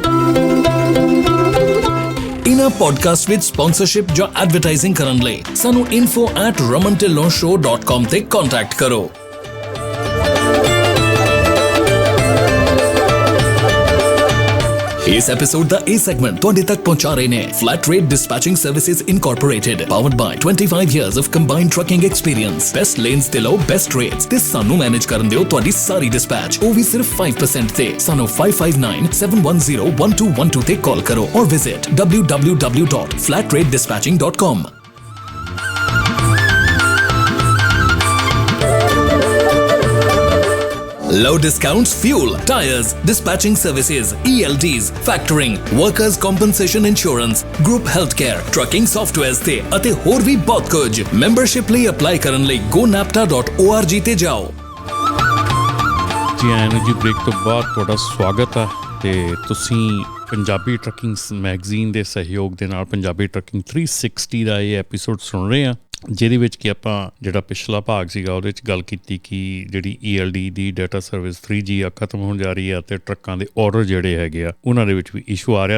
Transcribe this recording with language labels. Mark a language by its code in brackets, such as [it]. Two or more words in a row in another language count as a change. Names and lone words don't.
[pa] ਇਨ੍ਹਾਂ ਪੋਡਕਾਸਟ ਵਿੱਚ ਸਪਾਂਸਰਸ਼ਿਪ ਜਾਂ ਐਡਵਰਟਾਈਜ਼ਿੰਗ ਕਰਨ ਲਈ ਸਾਨੂੰ info@ramantillonshow.com ਤੇ ਕੰਟੈਕਟ ਕਰੋ। ਇਸ ਐਪੀਸੋਡ ਦਾ ਇਹ ਸੈਗਮੈਂਟ ਤੁਹਾਡੇ ਤੱਕ ਪਹੁੰਚਾ ਰਹੇ ਨੇ ਫਲੈਟ ਰੇਟ ਡਿਸਪੈਚਿੰਗ ਸਰਵਿਸਿਜ਼ ਇਨਕੋਰਪੋਰੇਟਡ, [en] powered by 25 years of combined trucking experience। best lanes [pa] ਤੇ ਲਓ [en] best rates [pa] ਤੇ ਸਾਨੂੰ ਮੈਨੇਜ ਕਰਨ ਦਿਓ ਤੁਹਾਡੀ ਸਾਰੀ ਡਿਸਪੈਚ, ਉਹ ਵੀ ਸਿਰਫ 5% ਤੇ। ਸਾਨੂੰ 5597101212 ਤੇ ਕਾਲ ਕਰੋ ਔਰ ਵਿਜ਼ਿਟ www.flatrateDispatching.com। [en] Low discounts, fuel, tires, dispatching services, ELDs, factoring, workers' compensation insurance, group healthcare, trucking softwares [pa] ਤੇ ਅਤੇ ਹੋਰ ਵੀ ਬਹੁਤ ਕੁਝ। ਮੈਂਬਰਸ਼ਿਪ ਲਈ ਅਪਲਾਈ ਕਰਨ ਲਈ gonapta.org ਤੇ ਜਾਓ। ਜੀ ਆਇਆਂ ਨੂੰ ਜੀ ਬ੍ਰੇਕ ਤੋਂ ਬਾਅਦ ਤੁਹਾਡਾ ਸਵਾਗਤ ਹੈ ਅਤੇ ਤੁਸੀਂ ਪੰਜਾਬੀ ਟਰੱਕਿੰਗ ਮੈਗਜ਼ੀਨ ਦੇ ਸਹਿਯੋਗ ਦੇ ਨਾਲ ਪੰਜਾਬੀ ਟਰੱਕਿੰਗ 360 ਦਾ ਇਹ ਐਪੀਸੋਡ ਸੁਣ ਰਹੇ ਹਾਂ, ਜਿਹਦੇ ਵਿੱਚ ਕਿ ਆਪਾਂ ਜਿਹੜਾ ਪਿਛਲਾ ਭਾਗ ਸੀਗਾ ਉਹਦੇ 'ਚ ਗੱਲ ਕੀਤੀ ਕਿ ਜਿਹੜੀ ELD ਦੀ [en] data service [pa] 3G ਆ ਖਤਮ ਹੋਣ ਜਾ ਰਹੀ ਆ ਅਤੇ ਟਰੱਕਾਂ ਦੇ ਆਰਡਰ ਜਿਹੜੇ ਹੈਗੇ ਆ ਉਹਨਾਂ ਦੇ ਵਿੱਚ ਵੀ ਇਸ਼ੂ ਆ ਰਿਹਾ।